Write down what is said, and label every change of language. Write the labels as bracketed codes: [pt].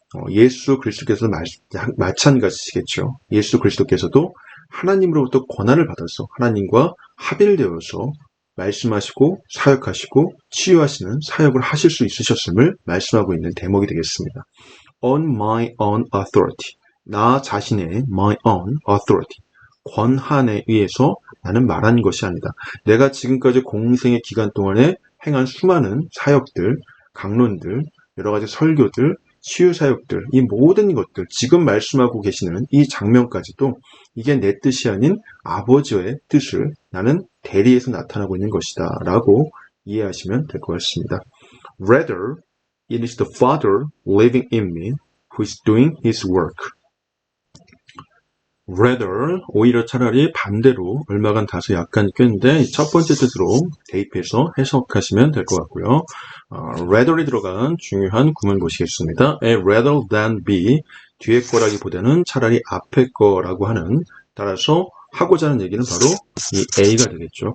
[ko] 예수 그리스도께서도 마찬가지시겠죠. 예수 그리스도께서도 하나님으로부터 권한을 받아서 하나님과 합일되어서 말씀하시고 사역하시고 치유하시는 사역을 하실 수 있으셨음을 말씀하고 있는 대목이 되겠습니다. [en] On my own authority. [ko] 나 자신의 [en] my own authority. [ko] 권한에 의해서 나는 말한 것이 아니다. 내가 지금까지 공생의 기간 동안에 행한 수많은 사역들, 강론들, 여러 가지 설교들, 치유 사역들, 이 모든 것들, 지금 말씀하고 계시는 이 장면까지도 이게 내 뜻이 아닌 아버지의 뜻을 나는 대리해서 나타나고 있는 것이다 라고 이해하시면 될 것 같습니다. [en] Rather, it is the Father living in me who is doing his work. [ko] rather, 오히려 차라리 반대로 얼마간 다소 약간 꿰는데 첫 번째 뜻으로 대입해서 해석하시면 될 것 같고요. rather이 들어간 중요한 구문 보시겠습니다. [en] A rather than be, [ko] 뒤에 거라기보다는 차라리 앞에 거라고 하는, 따라서 하고자 하는 얘기는 바로 이 A가 되겠죠.